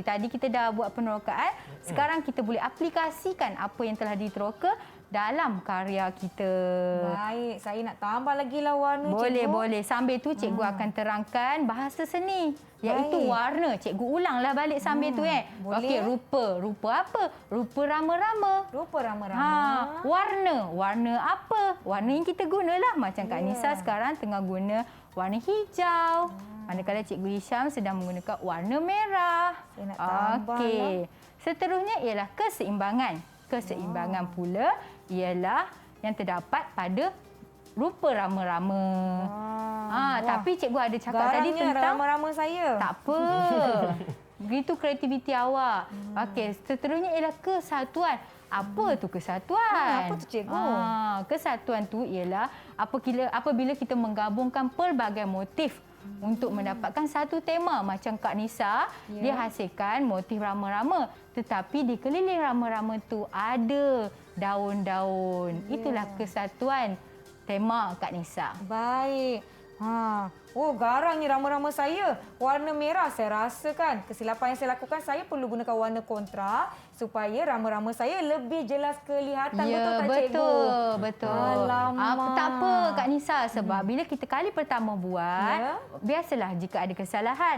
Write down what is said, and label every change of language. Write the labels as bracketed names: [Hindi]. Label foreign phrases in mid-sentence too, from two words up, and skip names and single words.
[Malay] Tadi kita dah buat penerokaan, sekarang kita boleh aplikasikan apa yang telah diteroka dalam karya kita. Baik, saya nak tambah lagi lah warna, Boleh, cikgu. boleh. Sambil tu cikgu akan terangkan bahasa seni, iaitu Baik. warna. Cikgu ulanglah balik sambil tu boleh. Okey, rupa. Rupa apa? Rupa rama-rama. Rupa rama-rama. Warna. Warna apa? Warna yang kita gunalah. Macam Kak Nisa sekarang tengah guna warna hijau. Manakala Cikgu Hisham sedang menggunakan warna merah. Saya nak tambah Okey. Seterusnya ialah keseimbangan. Keseimbangan pula ialah yang terdapat pada rupa rama-rama. Wah. Tapi cikgu ada cakap tadi Garangnya tentang rama-rama saya. tak apa. Begitu kreativiti awak. Okey, seterusnya ialah kesatuan. Apa tu kesatuan? Apa tu, cikgu? Kesatuan tu ialah apabila kita menggabungkan pelbagai motif untuk mendapatkan satu tema. Macam Kak Nisa, dia hasilkan motif rama-rama. Tetapi di keliling rama-rama tu ada daun-daun. Itulah kesatuan tema Kak Nisa. Baik. Oh, garangnya rama-rama saya. Warna merah saya rasakan. Kesilapan yang saya lakukan, saya perlu gunakan warna kontra supaya rama-rama saya lebih jelas kelihatan. Betul tak, cikgu? Betul. Alamak. Tak apa Kak Nisa, sebab bila kita kali pertama buat, biasalah jika ada kesalahan.